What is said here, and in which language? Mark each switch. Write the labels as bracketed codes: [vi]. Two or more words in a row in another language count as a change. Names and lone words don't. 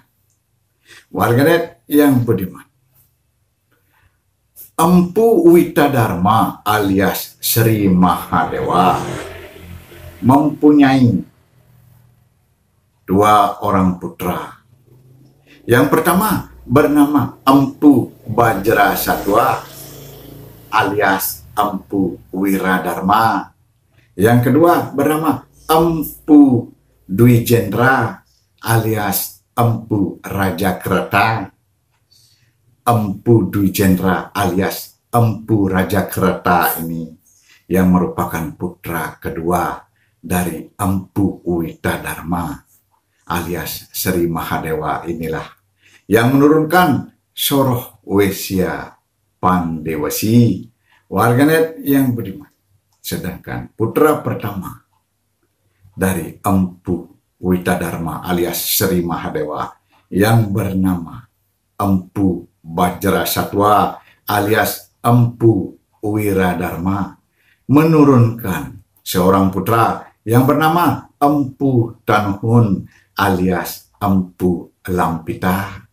[id] Warganet yang budiman, Empu Wita Dharma alias Sri Mahadewa mempunyai 2 orang putra. Yang pertama bernama Empu Bajrasatwa alias Empu Wiradharma. Yang kedua bernama Empu Dwijendra alias Empu Rajakreta. Empu Dwijendra alias Empu Rajakreta ini yang merupakan putra kedua dari Empu Wita Dharma alias Sri Mahadewa inilah yang menurunkan soroh Wesya Pandewesi. Warganet yang budiman, sedangkan putra pertama dari Empu Wita Dharma alias Sri Mahadewa yang bernama Empu Bajrasatwa alias Empu Wiradharma menurunkan seorang putra yang bernama Empu Tanuhun alias Empu Lampita.